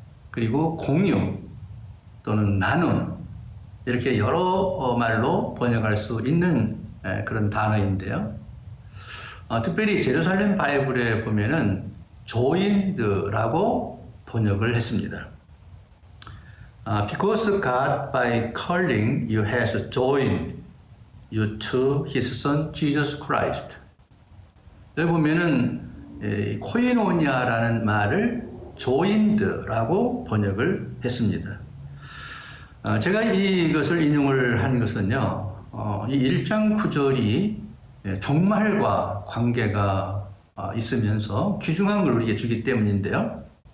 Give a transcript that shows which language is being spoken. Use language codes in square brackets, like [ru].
[ko] 그리고 공유 또는 나눔 이렇게 여러 말로 번역할 수 있는 그런 단어인데요. 특별히 제루살렘 바이블에 보면은 joined라고 번역을 했습니다. [en] Because God by calling you has joined you to His Son Jesus Christ. [ko] 여기 보면은 코이노니아라는 말을 joined라고 번역을 했습니다. 제가 이것을 인용을 한 것은요, 이 1장 9절이 종말과 관계가 있으면서 귀중한 걸 우리에게 주기 때문인데요.